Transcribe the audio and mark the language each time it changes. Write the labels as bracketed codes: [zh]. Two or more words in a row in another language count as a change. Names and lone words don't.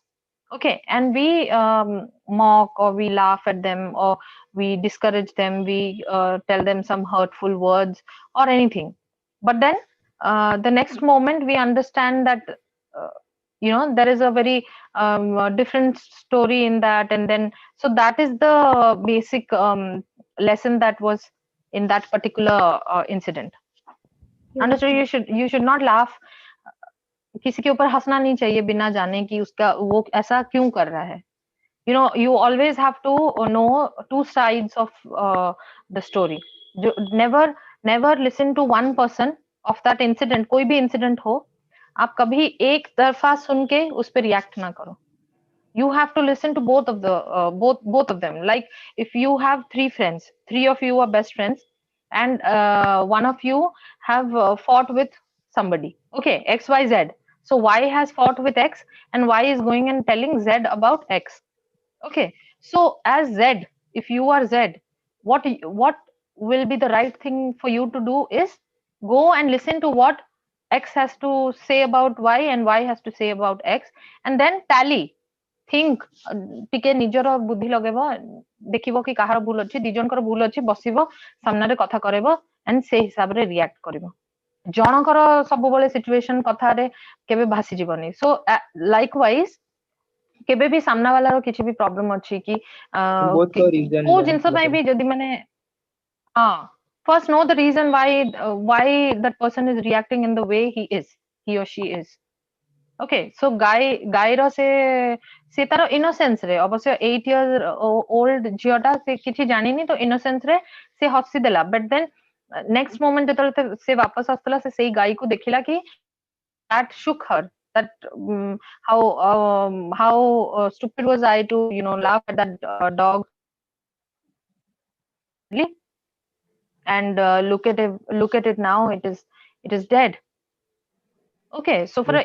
[en] Okay, and we mock or we laugh at them or we discourage them, we tell them some hurtful words or anything, but then the next moment we understand that there is a very different story in that, and then so that is the basic lesson that was in that particular incident. Yes, Understood? ma'am. You should not laugh. [hi] किसी के ऊपर हंसना नहीं चाहिए बिना जाने कि उसका वो ऐसा क्यों कर रहा है. [en] You always have to know two sides of the story. Never listen to one person of that incident. [hi] कोई भी incident हो, आप कभी एक तरफा सुन के उस पे react ना करो. [en] You have to listen to both of the both of them. Like if you have three friends, three of you are best friends, and one of you have fought with somebody. Okay, X, Y, Z. So Y has fought with X, and Y is going and telling Z about X. Okay, so as Z, if you are Z, what will be the right thing for you to do is go and listen to what X has to say about Y and Y has to say about X, and then tally. [or] Think ଟିକେ ନିଜର ବୁଦ୍ଧି ଲଗେଇବ, ଦେଖିବ କି କାହାର ଭୁଲ ଅଛି, ଦି ଜଣଙ୍କର ଭୁଲ ଅଛି, ବସିବ ସାମ୍ନାରେ କଥା କରେଇବ and ସେଇ ହିସାବରେ react କରିବ. ଜଣଙ୍କର ସବୁବେଳେ situation କଥାରେ କେବେ ଭାସିଯିବନି. [en] So likewise [or] କେବେ ବି ସାମ୍ନା ବାଲାର କିଛି ବି problem ଅଛି କି [en] both the reason [or] କୋଉ ଜିନିଷ ପାଇଁ ବି ଯଦି ମାନେ [en] first know the reason why that person is reacting in the way he or she is. Okay, so [or] ଗାଈର ସେ ତାର innocence ରେ ଅବଶ୍ୟ 8 [en] years old [or] ଝିଅଟା ସେ କିଛି ଜାଣିନି ତ innocence ରେ ସେ ହସିଦେଲା, [en] but then next moment [or] ଯେତେବେଳେ ସେ ବାପସ ଆସୁଥିଲା ସେ ସେଇ ଗାଈକୁ ଦେଖିଲା କି [en] that shook her, that how stupid was I to laugh at that dog and look at it now, it is dead. Okay, so for